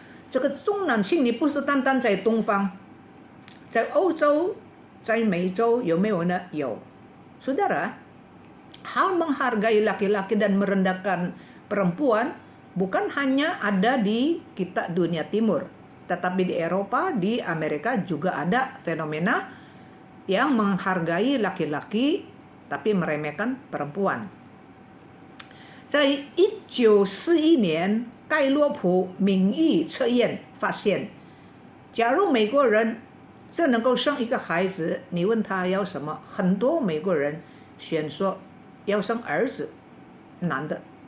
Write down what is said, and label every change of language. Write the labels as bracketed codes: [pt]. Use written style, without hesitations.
[zh] 这个重男轻女不是单单在东方，在欧洲，在美洲有没有呢？有。 [id] Saudara, hal menghargai laki-laki dan merendahkan perempuan bukan hanya ada di kita dunia timur, tetapi di Eropa, di Amerika juga ada fenomena yang menghargai laki-laki tapi meremehkan perempuan. [zh] 在1941年盖洛普民意测验发现，假如美国人只能够生一个孩子，你问他要什么，很多美国人选说要生儿子，男的。